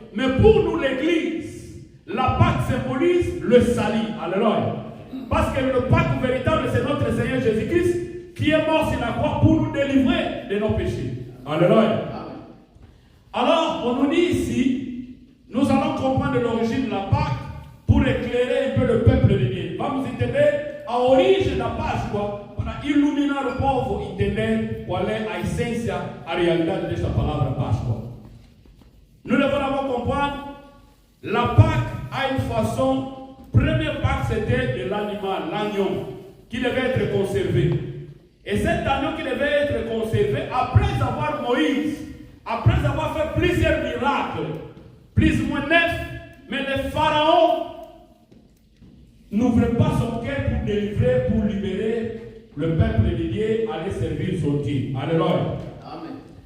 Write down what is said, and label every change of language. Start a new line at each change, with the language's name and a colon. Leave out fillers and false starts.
French: Mais pour nous l'Église, la Pâque symbolise le salut. Alléluia. Parce que le Pâque véritable, c'est notre Seigneur Jésus-Christ qui est mort sur la croix pour nous délivrer de nos péchés. Alléluia. Alors, on nous dit ici, nous allons comprendre l'origine de la Pâque pour éclairer un peu le peuple de Dieu.
Portuguese: Vamos entender a origem da Páscoa para iluminar o povo entender qual é a essência, a realidade desta palavra Páscoa.
French: Nous devons d'abord comprendre, la Pâque a une façon, première Pâque c'était de l'animal, l'agneau, qui devait être conservé. Et cet agneau qui devait être conservé, après avoir Moïse, après avoir fait plusieurs miracles, plus ou moins 9, mais le pharaon n'ouvrait pas son cœur pour délivrer, pour libérer le peuple de Dieu, aller servir son Dieu. Alléluia. Amen.